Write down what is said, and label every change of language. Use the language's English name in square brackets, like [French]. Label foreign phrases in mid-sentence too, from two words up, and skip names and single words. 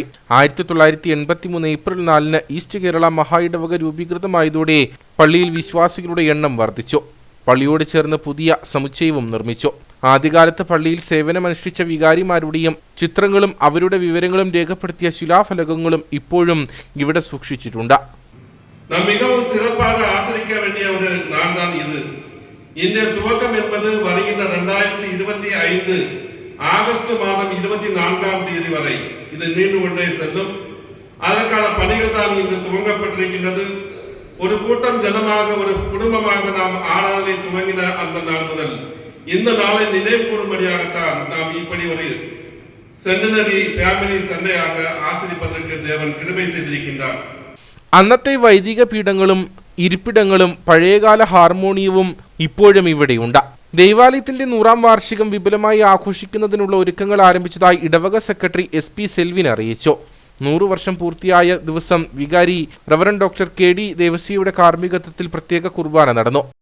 [Malayalam] 1983 ഏപ്രിൽ 4 ഈസ്റ്റ് കേരള മഹാ ഇടവക രൂപീകൃതമായതോടെ പള്ളിയിൽ വിശ്വാസികളുടെ എണ്ണം വർദ്ധിച്ചു. പള്ളിയോട് ചേർന്ന് പുതിയ സമുച്ചയവും നിർമ്മിച്ചു. ആദ്യകാലത്ത് പള്ളിയിൽ സേവനമനുഷ്ഠിച്ച വികാരിമാരുടെയും ചിത്രങ്ങളും അവരുടെ വിവരങ്ങളും രേഖപ്പെടുത്തിയ ശിലാഫലകങ്ങളും ഇപ്പോഴും ഇവിടെ സൂക്ഷിച്ചിട്ടുണ്ട്. [Tamil] நாம் மிகவும் சிறப்பாக ஆசரிக்க வேண்டிய ஒரு நாள் தான் இது. இந்த துவக்கம் என்பது வருகின்ற 2025 ஆகஸ்ட் மாதம் 24ஆம் தேதி வரை இது நீண்டு கொண்டே செல்லும். அதற்கான பணிகள் தான் இங்கு துவங்கப்பட்டிருக்கின்றது. ஒரு கூட்டம் ஜனமாக, ஒரு குடும்பமாக நாம் ஆராதனை துவங்கின அந்த நாள் முதல் இந்த நாளை நினைவு கூறும்படியாகத்தான் நாம் இப்படி ஒரு [English] centenary family [Tamil] சண்டையாக ஆசரிப்பதற்கு தேவன் கிருபை செய்திருக்கின்றார். [Malayalam] അന്നത്തെ വൈദിക പീഠങ്ങളും ഇരിപ്പിടങ്ങളും പഴയകാല ഹാർമോണിയവും ഇപ്പോഴും ഇവിടെയുണ്ട്. ദൈവാലയത്തിന്റെ 100ാം വാർഷികം വിപുലമായി ആഘോഷിക്കുന്നതിനുള്ള ഒരുക്കങ്ങൾ ആരംഭിച്ചതായി ഇടവക സെക്രട്ടറി SP സെൽവിൻ അറിയിച്ചു. 100 വർഷം പൂർത്തിയായ ദിവസം വികാരി [English] Reverend Doctor [Malayalam] KD ദേവസിയുടെ കാർമ്മികത്വത്തിൽ പ്രത്യേക കുർബാന നടന്നു.